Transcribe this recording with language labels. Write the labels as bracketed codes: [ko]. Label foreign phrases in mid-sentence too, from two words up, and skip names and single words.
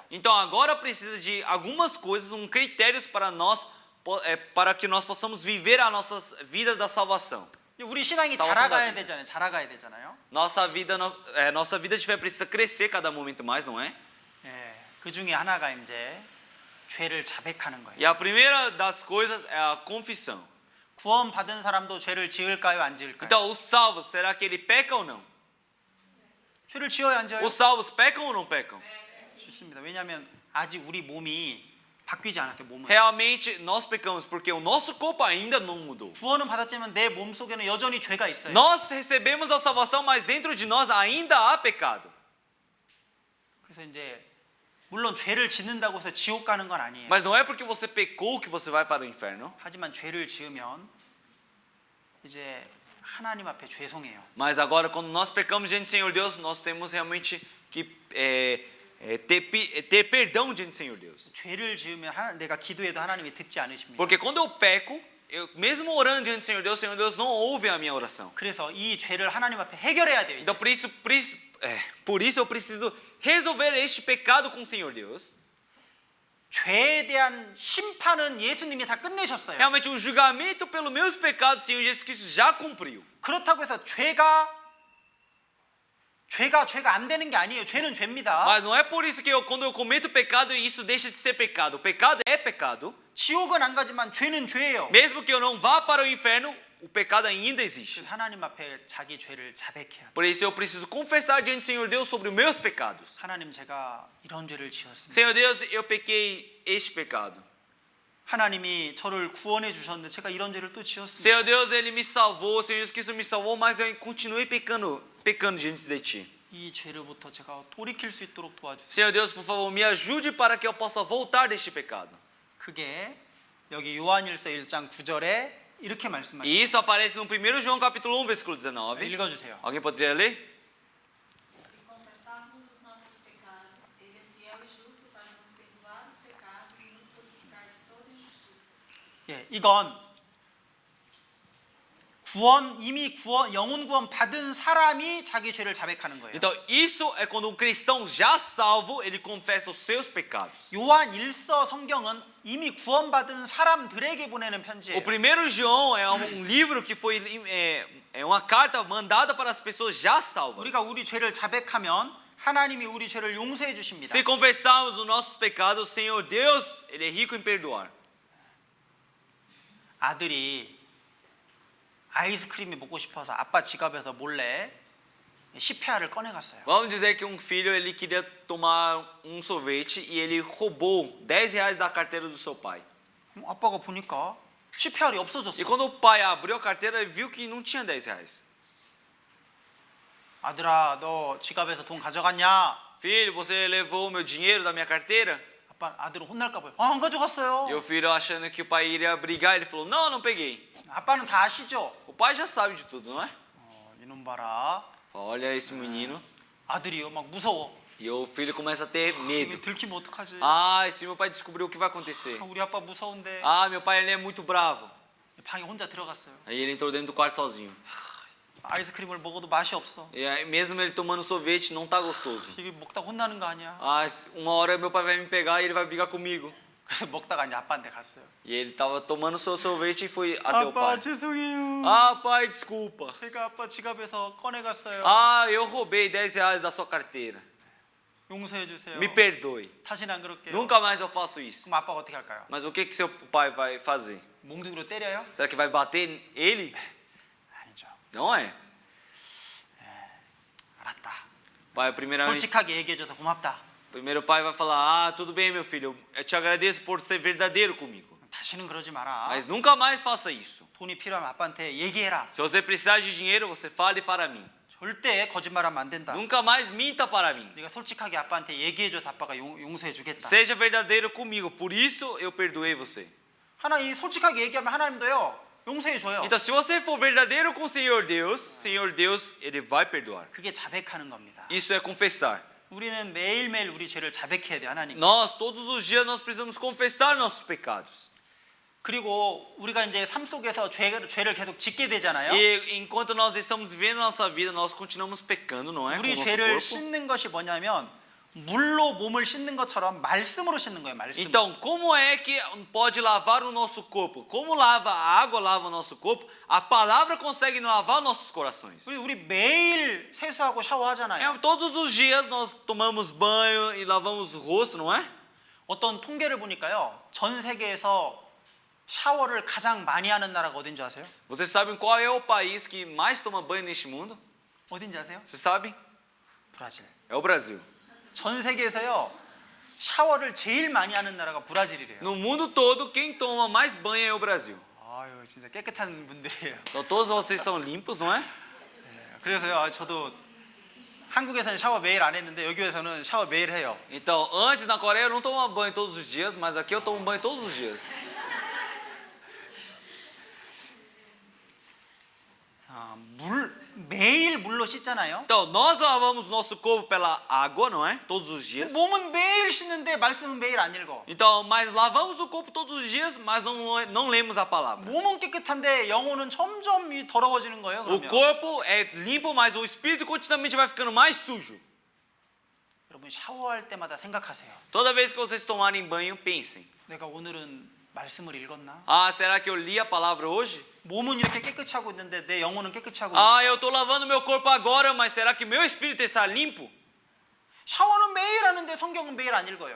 [pt] Então agora precisa de algumas coisas, critérios para nós, para que nós possamos viver a nossa vida da salvação. [ko] 우리 신앙이 [pt] salvação [ko] 자라가야 [pt] da vida. [ko] 되잖아요. 자라가야 되잖아요. [pt] Nossa vida de fé precisa crescer cada momento mais, não é? [ko] 예, 그 중에 하나가 이제 죄를 자백하는 거예요. [pt] E a primeira das coisas é a confissão. [ko] 구원 받은 사람도 죄를 지을까요, 안 지을까요? [pt] Então os salvos, será que ele peca ou não? [ko] 죄를 지어요, 안 지어요? [pt] Os salvos pecam ou não pecam? [ko] 좋습니다. 왜냐하면 아직 우리 몸이 바뀌지 않았어요. 몸은. [pt] Realmente nós pecamos porque o nosso corpo ainda não mudou. [ko] 구원은 받았지만 내 몸 속에는 여전히 죄가 있어요. [pt] Nós recebemos a salvação, mas dentro de nós ainda há pecado. [ko] 그래서 이제 물론 죄를 짓는다고 해서 지옥 가는 건 아니에요. [pt] Mas não é porque você pecou que você vai para o inferno. [ko] 하지만 죄를 지으면 이제 하나님 앞에 죄송해요. [pt] Mas agora, quando nós pecamos diante do Senhor Deus, nós temos realmente que ter perdão diante do Senhor Deus. [ko] 죄를 지으면 내가 기도해도 하나님이 듣지 않으십니다. [pt] Porque quando eu peco, eu mesmo orando diante do Senhor Deus não ouve a minha oração. [ko] 그래서 이 죄를 하나님 앞에 해결해야 돼요. [pt] Então por isso eu preciso resolver este pecado com o Senhor Deus. [ko] 죄에 대한 심판은 예수님이 다 끝내셨어요. [pt] Realmente o julgamento pelos meus pecados o Senhor Jesus Cristo já cumpriu. [ko] 그렇다고 해서 죄가 안 되는 게 아니에요. 죄는 죄입니다. [pt] Mas não é por isso que quando eu cometo pecado isso deixa de ser pecado. O pecado é pecado. [ko] 지옥은 안 가지만 죄는 죄예요. [pt] Mesmo que eu não vá para o inferno, o pecado ainda existe. [ko] 그래서 하나님 앞에 자기 죄를 자백해야 돼요. [pt] Por isso eu preciso confessar diante do Senhor Deus sobre os meus pecados. [ko] 하나님 제가 이런 죄를 지었습니다. [pt] Senhor Deus, eu pequei este pecado. [ko] 하나님이 저를 구원해 주셨는데 제가 이런 죄를 또 지었습니다. [pt] Senhor Deus, Ele me salvou, o Senhor Jesus Cristo me salvou, mas eu continuei pecando diante de Ti. [ko] 이 죄로부터 제가 돌이킬 수 있도록 도와주세요. [pt] Senhor Deus, por favor, me ajude para que eu possa voltar deste pecado. [ko] 그게 여기 요한일서 1장 9절에 이렇게 말씀하십니다. [pt] E isso aparece no 1 João capítulo 1, versículo 19. [ko] 읽어주세요. [pt] Alguém poderia ler? Se confessarmos os nossos pecados, Ele é fiel e justo para nos perdoar os pecados e nos purificar de toda injustiça. [ko] 예, 이건 영혼 구원 받은 사람이 자기 죄를 자백하는 거예요. [pt] Então, isso é quando um cristão já salvo, ele confessa os seus pecados. [ko] 요한 1서 성경은 이미 구원받은 사람들에게 보내는 편지예요. [pt] O 1 João é livro que foi uma carta mandada para as pessoas já salvas. [ko] 우리가 우리 죄를 자백하면 하나님이 우리 죄를 용서해 주십니다. [pt] Se confessarmos os nossos pecados, o Senhor Deus, Ele é rico em perdoar. [ko] 아들이 아이스크림이 먹고 싶어서 아빠 지갑에서 몰래 10회알을 꺼내 갔어요. [pt] Vamos dizer que um filho ele queria tomar um sorvete e ele roubou R$10 da carteira do seu pai. [ko] 아빠가 보니까 10회알이 [pt] E [ko] 없어졌어. [pt] quando o pai abriu a carteira, ele viu que não tinha R$10. [ko] 아들아, 너 지갑에서 돈 가져갔냐? [pt] Filho, você levou o meu dinheiro da minha carteira? [ko] 아들은 혼날까 봐요. 안 가져갔어요. [pt] E o filho achando que o pai iria brigar, ele falou, não peguei. [ko] 아빠는 다 아시죠? [pt] O pai já sabe de tudo, não é? [ko] 이놈 봐라. [pt] Olha esse menino. [ko] 아들이요, 막 무서워. [pt] E o filho começa a ter medo. [ko] 이거 들키면 어떡하지? [pt] Ah, e se meu pai descobriu o que vai acontecer? [ko] 우리 아빠 무서운데. [pt] Ah, meu pai ele é muito bravo. [ko] 방에 혼자 들어갔어요. [pt] Aí ele entrou dentro do quarto sozinho. [ko] 아이스크림을 먹어도 맛이 없어. [pt] E aí, mesmo ele tomando sorvete, não tá gostoso. [ko] 이게 먹다가 혼나는 거 아니야? [pt] Ah, uma hora meu pai vai me pegar e ele vai brigar comigo. [ko] 그래서 먹다가 이제 아빠한테 갔어요. [pt] E ele tava tomando seu sorvete e foi até o [ko] 아빠 [pt] pai. [ko] 죄송해요. [pt] Ah, pai, desculpa. [ko] 제가 아빠 지갑에서 꺼내 갔어요. [pt] Ah, eu roubei R$10 da sua carteira. [ko] 용서해 주세요. [pt] Me perdoe. [ko] 다시는 안 그럴게요. [pt] Nunca mais eu faço isso. [ko] 그럼 아빠가 어떻게 할까요? [pt] Mas o que seu pai vai fazer? [ko] 몽둥이로 때려요? [pt] Será que vai bater ele? [ko] 아니죠. [pt] Não é. [ko] 알았다. [pt] Pai, primeiramente, [ko] 솔직하게 얘기해줘서 고맙다. [pt] primeiro o pai vai falar: ah, tudo bem, meu filho, eu te agradeço por ser verdadeiro comigo. [ko] 다시는 그러지 마라. [pt] Mas nunca mais faça isso. [ko] 돈이 필요하면 아빠한테 얘기해라. [pt] Se você precisar de dinheiro, você fale para mim. [ko] 절대 거짓말하면 안 된다. [pt] Nunca mais minta para mim. [ko] 네가 솔직하게 아빠한테 얘기해줘서 아빠가 용서해 주겠다. [pt] Seja verdadeiro comigo, por isso eu perdoei você. [ko] 하나님 솔직하게 얘기하면 하나님도요 용서해 줘요. [pt] Então, se você for verdadeiro com o Senhor Deus, Ele vai perdoar. [ko] 그게 자백하는 겁니다. [pt] Isso é confessar. [ko] 우리는 매일매일 우리 죄를 자백해야 돼 하나님. [pt] Nós, todos os dias, nós precisamos confessar nossos pecados. [ko] 그리고 우리가 이제 삶 속에서 죄를 계속 짓게 되잖아요. [pt] E enquanto nós estamos vivendo nossa vida, nós continuamos pecando, não é? Com o [ko] 우리 [pt] nosso [ko] 죄를 [pt] corpo. [ko] 씻는 것이 뭐냐면 물로 몸을 씻는 것처럼 말씀으로 씻는 거예요. 말씀. [pt] Então, como é que pode lavar o nosso corpo? Como lava a água lava o nosso corpo? A palavra consegue lavar nossos corações. [ko] 우리 매일 세수하고 샤워하잖아요. [pt] Todos os dias nós tomamos banho e lavamos o rosto, não é? [ko] 어떤 통계를 보니까요. 전 세계에서 샤워를 가장 많이 하는 나라가 어딘지 아세요? [pt] Vocês sabem qual é o país que mais toma banho neste mundo? [ko] 어딘지 아세요? [pt] Vocês sabem? [ko] 브라질. [pt] É o Brasil. [ko] 전 세계에서요. 샤워를 제일 많이 하는 나라가 브라질이래요. [pt] No mundo todo, quem toma mais banho é o Brasil. [ko] 아유, 진짜 깨끗한 분들이에요. [pt] Então, todos vocês são limpos, não é? [ko] 그래서요. 저도 한국에서는 샤워 매일 안 했는데 여기에서는 샤워 매일 해요. [pt] Então, antes na Coreia eu não tomava banho todos os dias, mas aqui eu tomo banho todos os dias. 매일 물로 씻잖아요. Então, nós lavamos nosso corpo pela água, não é? Todos os dias. [ko] 몸은 매일 씻는데 말씀은 매일 안 읽어. [pt] Então, mas lavamos o corpo todos os dias, mas não lemos a palavra. [ko] 몸은 깨끗한데 영혼은 점점 더러워지는 거예요. [pt] O [ko] 그러면 [pt] corpo é limpo, mas o espírito continuamente vai ficando mais sujo. [ko] 여러분 샤워할 때마다 생각하세요. [pt] Toda vez que vocês tomarem banho, pensem: [ko] 내가 오늘은 말씀을 읽었나? [pt] ah, será que eu li a palavra hoje? [ko] 몸은 이렇게 깨끗이 하고 있는데 내 영혼은 깨끗이 하고 [pt] Ah, [ko] 있는가? [pt] eu estou lavando meu corpo agora, mas será que meu espírito está limpo? [ko] 샤워는 매일 하는데 성경은 매일 안 읽어요.